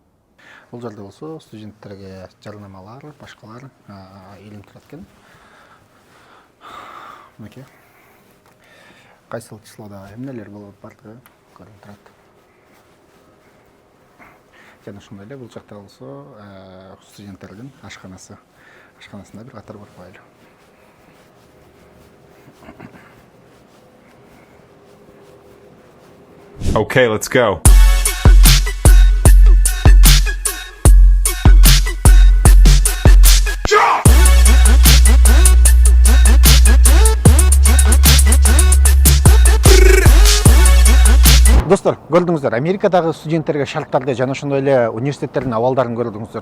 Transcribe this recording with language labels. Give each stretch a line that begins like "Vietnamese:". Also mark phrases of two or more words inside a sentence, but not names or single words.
Kyrgyz: Бул жерде болсо студенттерге жарнамалар, башкалар илинип турат экен. Мынакей. Кайсыл числода эмнелер болот бардыгы көрүнүп турат. Жана ошондой эле бул жакта болсо студенттердин ашканасы. Ашканасында бир катар барып коелу.
English: Okay, let's go.
Kyrgyz: Достор, көрдүңүздөр, Америкадагы студенттерге шарттарды жана ошондой эле университеттердин абалдарын көрдүңүздөр.